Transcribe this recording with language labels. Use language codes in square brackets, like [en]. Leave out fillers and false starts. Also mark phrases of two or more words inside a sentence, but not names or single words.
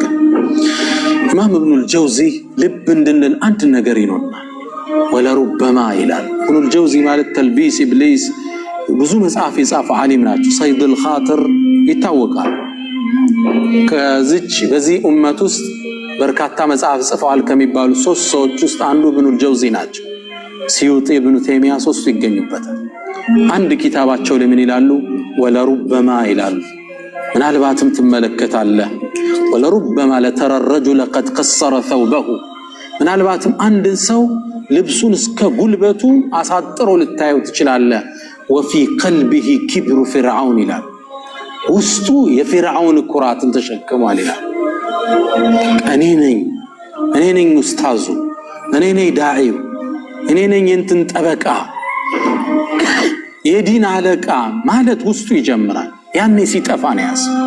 [am] ኢማም ኢብኑ አልጀውዚ ልብ እንድንል አንድ ነገር ይኖርናል። ወለሩበማ ይላል ኢብኑ አልጀውዚ ማለት ተልቢስ ኢብሊስ ብዙ መጽሐፍ የጻፈ ዓሊም ናቸው። ሰይዱል ኻጥር ይታወቃል። ከዚች በዚህ ኡመት ውስጥ በርካታ መጽሐፍ ጽፈዋል ከሚባሉ ሶስት ሰዎች ውስጥ አንዱ ኢብኑ አልጀውዚ ናቸው። ሲዩጢ ኢብኑ ተይሚያ ሶስቱ ይገኙበታል። አንድ ኪታባቸው ለምን ይላሉ? ወለሩበማ ይላሉ ምናልባትም ትመለከታለህ [ar] ولربما لترى الرجل قد قصر ثوبه [am] ምናልባትም አንድ ሰው ልብሱን እስከ ጉልበቱ አሳጥሮ ልታየው ትችላለህ። [ar] وفي قلبه كبر فرعون [am] ይላል ውስጡ የፍርዓውን ኩራትን ተሸክሟል ይላል። እኔ ነኝ ኡስታዙ፣ እኔ ነኝ ዳዒው፣ እኔ ነኝ እንትን ጠበቃ የዲን አለቃ ማለት ውስጡ ይጀምራል። ያኔ ሲጠፋ ነው ያስ